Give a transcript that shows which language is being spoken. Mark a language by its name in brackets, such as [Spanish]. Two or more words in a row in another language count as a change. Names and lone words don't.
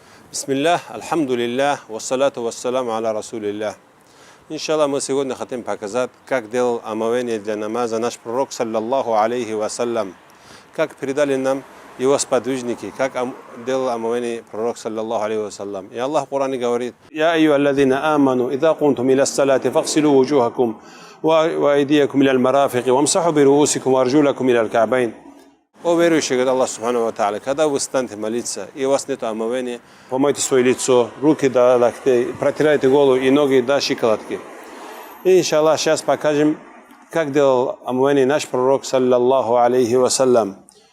[Arabic] بسم الله، الحمد لله، والصلاة والسلام على رسول الله. [Russian] Иншаллах, мы сегодня хотим показать, как делал омовение для намаза наш пророк, [Arabic] صلى الله عليه وسلم. [Russian] Как передали нам его сподвижники, как делал омовение пророк, [Arabic] صلى الله عليه وسلم. [Russian] И Аллах в Коране говорит: [Arabic] «يا أيها الذين آمنوا، إذا كنتم إلى الصلاة، فاغسلوا وجوهكم، وأيديكم إلى المرافق، وامسحوا برءوسكم، أرجلكم إلى الكعبين». [Russian] О верующие, говорит Аллах [Arabic] سبحانه وتعالى, [Russian] когда вы станете молиться, и у вас нет омовения, помойте свое лицо, руки до локтей, протирайте голову и ноги до щиколотки. И, иншаллах, сейчас покажем, как делал омовение наш пророк, [Arabic] صلى الله عليه وسلم.